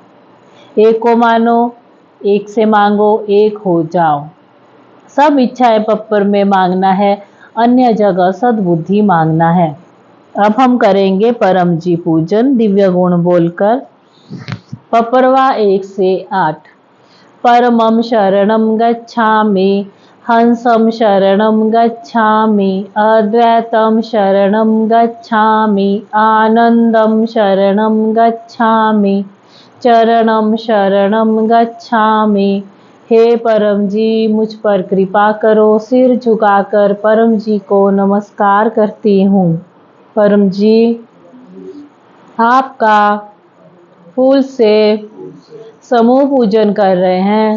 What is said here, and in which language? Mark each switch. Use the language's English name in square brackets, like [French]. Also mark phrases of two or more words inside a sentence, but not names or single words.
[Hindi] एक को मानो, एक से मांगो, एक हो जाओ। सब इच्छाएं पप्पर में मांगना है, अन्य जगह सद्बुद्धि मांगना है। अब हम करेंगे परम जी पूजन दिव्य गुण बोलकर। पप्परवा 1 से 8। [Sanskrit] परमं शरणं गच्छामि, हंसं शरणं गच्छामि, अद्वैतं शरणं गच्छामि, आनंदं शरणं गच्छामि, चरणं शरणं गच्छामि। [Hindi] हे परम जी मुझ पर कृपा करो। सिर झुकाकर परम जी को नमस्कार करती हूँ। परम जी आपका फूल से समूह पूजन कर रहे हैं।